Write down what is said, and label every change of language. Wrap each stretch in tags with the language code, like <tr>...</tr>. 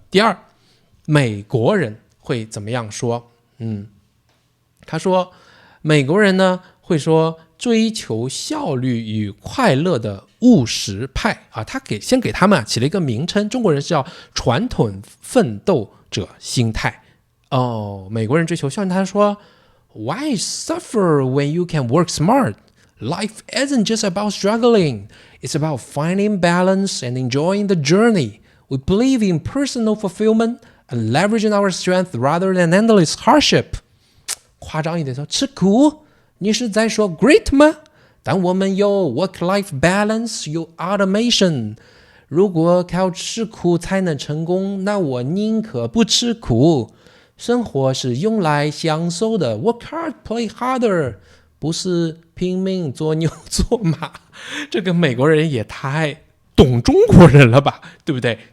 <zh>第二，美国人会怎么样说？他说美国人呢会说追求效率与快乐的务实派他先给他们起了一个名称，中国人是叫传统奋斗者心态。美国人追求效率，他说 Why suffer when you can work smart?</zh> <en>Life isn't just about struggling. It's about finding balance and enjoying the journey. We believe in personal fulfillment and leveraging our strength rather than endless hardship.</en> <zh>夸张一点说，吃苦你是在说 great 吗？但我们有 work-life balance， 有 automation。如果靠吃苦才能成功，那我宁可不吃苦。生活是用来享受的 ， work hard, play harder，不是拼命做牛做马。这个美国人也太懂中国人了吧，对不对？</zh>